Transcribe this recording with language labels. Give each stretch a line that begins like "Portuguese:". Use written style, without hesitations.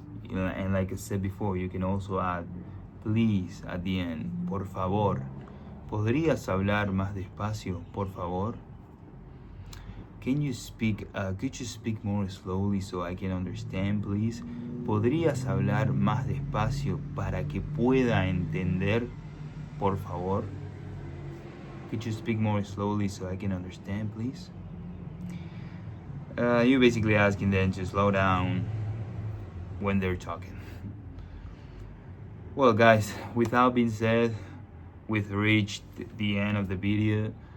English: And like I said before, you can also add please at the end.
Spanish: Por favor. ¿Podrías hablar más despacio, por favor?
English: Could you speak more slowly so I can understand, please?
Spanish: ¿Podrías hablar más despacio para que pueda entender, por favor?
English: Could you speak more slowly so I can understand, please? You're basically asking them to slow down when they're talking. Well, guys, without being said, we've reached the end of the video.